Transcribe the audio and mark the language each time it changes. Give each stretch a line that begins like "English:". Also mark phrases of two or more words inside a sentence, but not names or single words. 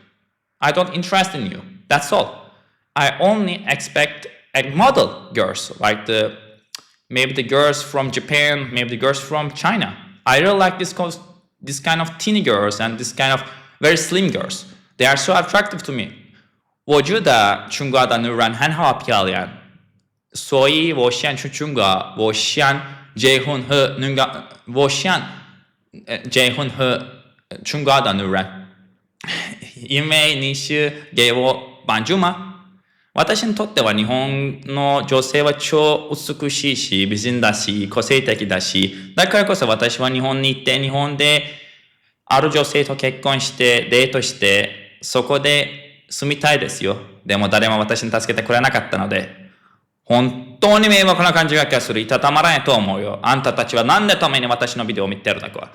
English: I don't interest in you. That's all. I only expect a model girls, like maybe the girls from Japan, maybe the girls from China. I really like this kind of teeny girls and this kind of very slim girls. They are so attractive to me.
Chinese: 我觉得中国的女人很好漂亮，所以我想去中国，我想结婚和中国的女人，因为你是给我帮助吗？
Japanese: 私にとっては日本の女性は超美しいし、美人だし、個性的だし、だからこそ私は日本に行って、日本である女性と結婚して、デートして、 そこで住みたいですよ。でも誰も私に助けてくれなかったので、本当に迷惑な感じがする。いたたまらないと思うよ。あんたたちは何でために私のビデオを見てるのか。